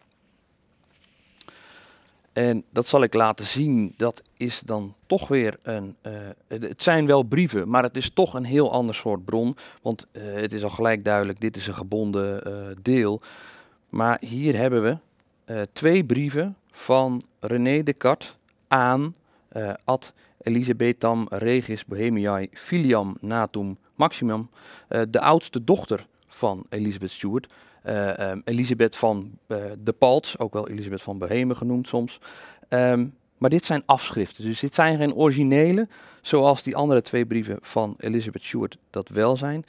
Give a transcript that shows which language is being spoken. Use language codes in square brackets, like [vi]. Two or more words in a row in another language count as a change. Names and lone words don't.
[nl] En dat zal ik laten zien, dat is dan toch weer een, het zijn wel brieven, maar het is toch een heel ander soort bron. Want het is al gelijk duidelijk, dit is een gebonden deel. Maar hier hebben we 2 brieven van René Descartes aan [la] ad Elisabetam regis Bohemiae filiam natum maximum, [nl] de oudste dochter van Elizabeth Stuart. Elisabeth van de Palts, ook wel Elisabeth van Bohemen genoemd soms. Maar dit zijn afschriften, dus dit zijn geen originele, zoals die andere 2 brieven van Elizabeth Stuart dat wel zijn.